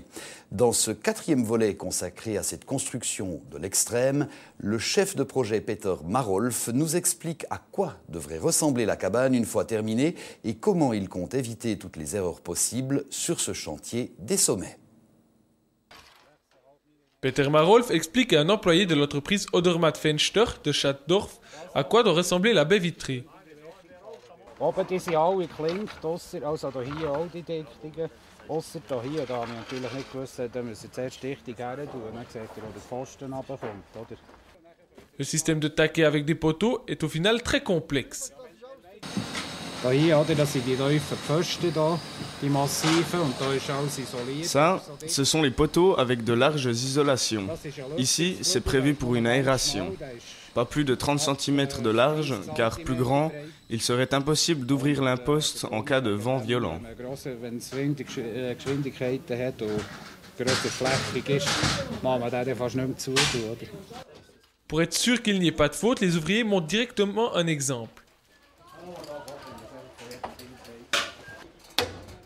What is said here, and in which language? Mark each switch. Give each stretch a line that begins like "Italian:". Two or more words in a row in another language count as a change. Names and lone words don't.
French: Dans ce 4e volet consacré à cette construction de l'extrême, le chef de projet Peter Marolf nous explique à quoi devrait ressembler la cabane une fois terminée et comment il compte éviter toutes les erreurs possibles sur ce chantier des sommets. Peter Marolf explique à un employé de l'entreprise Odermatt Fenster de Schattdorf à quoi doit ressembler la baie vitrée.
German: Oben die sind alle geklinkt, also hier auch die Dichtungen. Ausser hier, da habe ich natürlich nicht gewusst, da müssen wir zuerst Dichtung her tun. Dann seht ihr, wo der Pfosten runterkommt, oder?
French: Le système de taquet avec des poteaux est au final très complexe.
German: Hier, oder, das sind die tiefen Pfosten, da, die massiven, und da ist alles isoliert.
French: Ça, ce sont les poteaux avec de larges isolations. Ici, c'est prévu pour une aération. Pas plus de 30 cm de large, car plus grand, il serait impossible d'ouvrir l'imposte en cas de vent violent.
German: Wenn es Geschwindigkeiten hat und grösser flächig ist, machen wir den fast nicht mehr zu.
French: Pour être sûr qu'il n'y ait pas de faute, les ouvriers montrent directement un exemple.